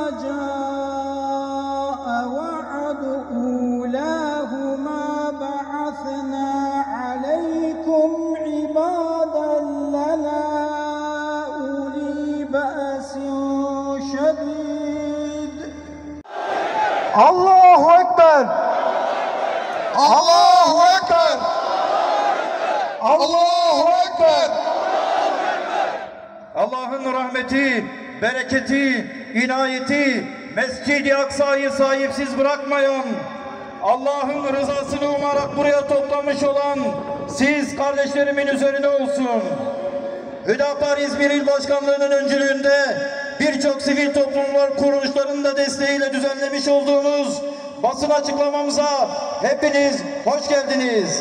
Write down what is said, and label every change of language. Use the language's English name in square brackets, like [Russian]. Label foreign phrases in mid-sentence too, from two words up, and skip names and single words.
[Arabic] جاء وعد أولاهما بعثنا عليكم عبادا لنا أولي بأس شديد. الله أكبر. الله أكبر. الله أكبر. [Turkish] Allah'ın rahmeti, bereketi, inayeti, Mescid-i Aksa'yı sahipsiz bırakmayan, Allah'ın rızasını umarak buraya toplamış olan siz kardeşlerimin üzerine olsun. Hüdapar İzmir İl Başkanlığı'nın öncülüğünde birçok sivil toplumlar kuruluşlarının da desteğiyle düzenlemiş olduğumuz basın açıklamamıza hepiniz hoş geldiniz.